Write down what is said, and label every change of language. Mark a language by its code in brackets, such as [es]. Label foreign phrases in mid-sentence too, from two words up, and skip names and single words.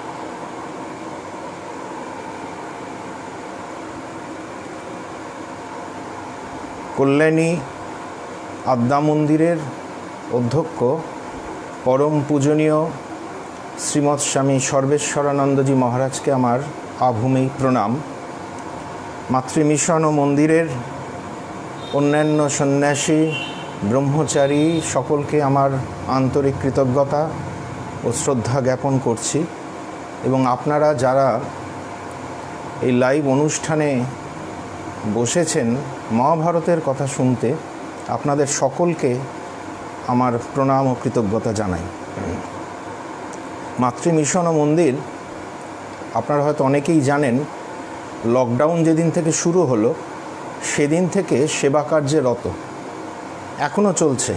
[bn] কল্যাণী আদ্যা মন্দিরের অধ্যক্ষ পরম পূজনীয় শ্রীমদ স্বামী সর্বেশ্বরানন্দজী মহারাজ কে আমার আভূমি প্রণাম। মাতৃ মিশন মন্দিরের অন্যান্য সন্ন্যাসী ব্রহ্মচারী সকল কে আমার আন্তরিক কৃতজ্ঞতা ও শ্রদ্ধা জ্ঞাপন করছি এবং আপনারা যারা এই লাইভ অনুষ্ঠানে বসেছেন মহাভারতের কথা শুনতে আপনাদের সকলকে আমার প্রণাম ও কৃতজ্ঞতা জানাই। মাতৃ মিশন মন্দির আপনারা হয়তো অনেকেই জানেন, লকডাউন যেদিন থেকে শুরু হলো সেদিন থেকে সেবা কার্যে রত, এখনও চলছে।